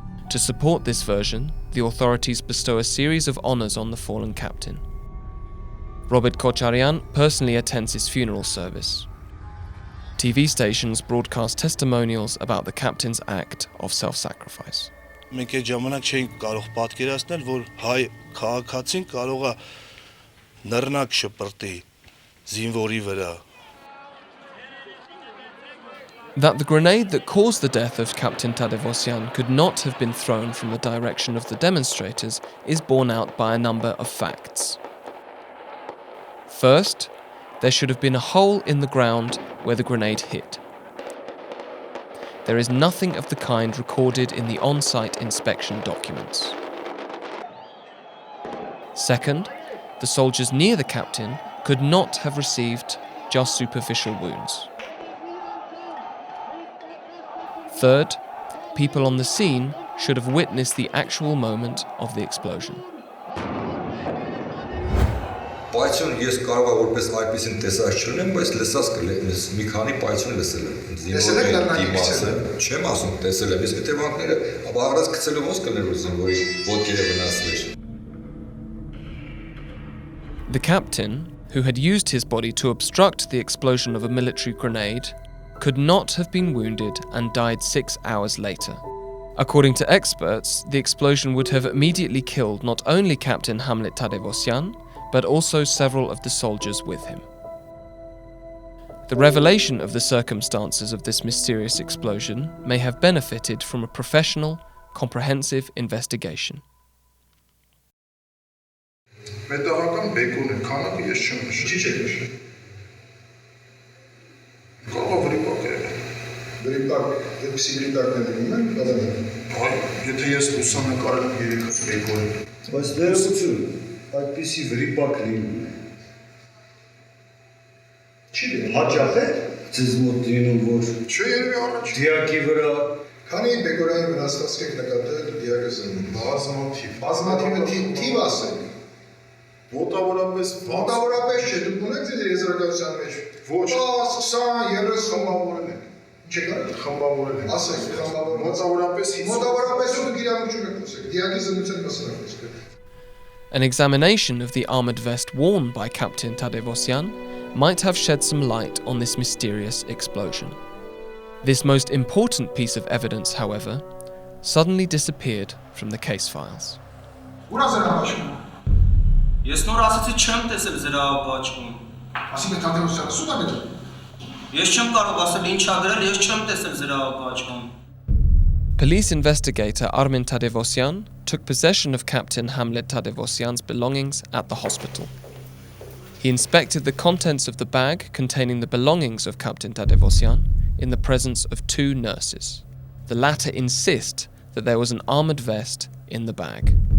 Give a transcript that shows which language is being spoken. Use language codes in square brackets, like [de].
[en] To support this version, the authorities bestow a series of honors on the fallen captain. Robert Kocharian personally attends his funeral service. TV stations broadcast testimonials about the captain's act of self-sacrifice. [hy] Մենք այդ ժամանակ չէինք կարող պատկերացնել, որ հայ քաղաքացին կարող է նռնակ շպրտի զինվորի վրա. [en] That the grenade that caused the death of Captain Tadevosyan could not have been thrown from the direction of the demonstrators is borne out by a number of facts. First, there should have been a hole in the ground where the grenade hit. There is nothing of the kind recorded in the on-site inspection documents. Second, the soldiers near the captain could not have received just superficial wounds. Third, people on the scene should have witnessed the actual moment of the explosion. [hy] Պայթյուն ես կարող եմ որպես այդպեսին տեսած չլինեմ, բայց լսած կլինես մի քանի պայթյուն լսել եմ։ Չեմ ասում տեսել եմ, ես հետևանքները, ապա առած գցելու ոնց կլներ որ զինվորի ոտքերը վնասվեր։ [en] The captain, who had used his body to obstruct the explosion of a military grenade, could not have been wounded and died 6 hours later. According to experts, the explosion would have immediately killed not only Captain Hamlet Ter-Petrosyan, but also several of the soldiers with him. The revelation of the circumstances of this mysterious explosion may have benefited from a professional, comprehensive investigation. [hy] Մետաղական բեկոնը քանակը ես չեմ նշել։ Չի նշել։ Կարող է վրիպակ է։ Վրիպակ, դեպի վրիպակներ լինում են, կազան։ Այ, եթե ես լուսանկարել եմ 3 բեկոնը։ Բայց ներողություն, այդպիսի վրիպակ լինում է։ Չի լինում։ Հաճախ է ձեզ մոտ լինում, որ Չէ, երևի առաջ։ դիակի վրա Քանի բեկորային վնասվածք եք նկատել դիակը զննում։ Բազմաթիվ։ Բազմաթիվը թիվ ասեք։ Մոտավորապես չէ, դուք ունեք ձեր եզրակացության մեջ։ Ոչ։ 10, 20, 30 խմբավորել եք։ Ինչ եք արել խմբավորել եք։ Ասեք, խմբավորել։ Մոտավորապես դուք իրավունք չունեք խոսեք։ Դիակի զննության մասին խոսքը։ [en] An examination of the armoured vest worn by Captain Ter-Petrosyan might have shed some light on this mysterious explosion. This most important piece of evidence, however, suddenly disappeared from the case files. [hy] Ես նոր ասացի չեմ տեսել զրահապաճկում։ Ասում եք Թադևոսյանը սուտ է գրել։ Ես չեմ կարող ասել ինչ ա գրել, ես չեմ տեսել զրահապաճկում։ [en] Police investigator Armen Ter-Petrosyan took possession of Captain Hamlet Ter-Petrosyan's belongings at the hospital. He inspected the contents of the bag containing the belongings of Captain Ter-Petrosyan in the presence of 2 nurses. The latter insist that there was an armoured vest in the bag.